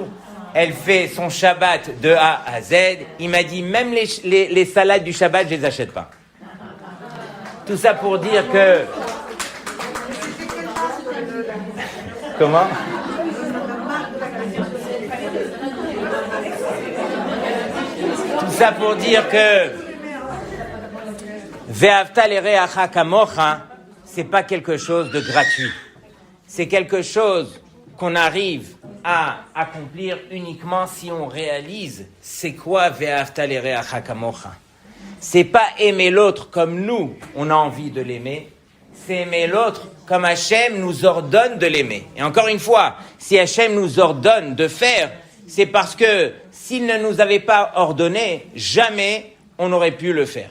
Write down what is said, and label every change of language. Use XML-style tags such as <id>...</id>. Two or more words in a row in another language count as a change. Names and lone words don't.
<fr>Elle fait son Shabbat de A à Z. Il m'a dit, même les salades du Shabbat, je les achète pas. Tout ça pour dire que... Comment? Tout ça pour dire que</fr> <he>ואהבת לרעך כמוך,</he> <fr>c'est pas quelque chose de gratuit. C'est quelque chose qu'on arrive à accomplir uniquement si on réalise c'est quoi</fr> <he>ואהבת לרעך כמוך.</he> <fr>C'est pas aimer l'autre comme nous, on a envie de l'aimer. C'est aimer l'autre comme Hachem nous ordonne de l'aimer. Et encore une fois, si Hachem nous ordonne de faire, c'est parce que s'il ne nous avait pas ordonné, jamais on n'aurait pu le faire.</fr>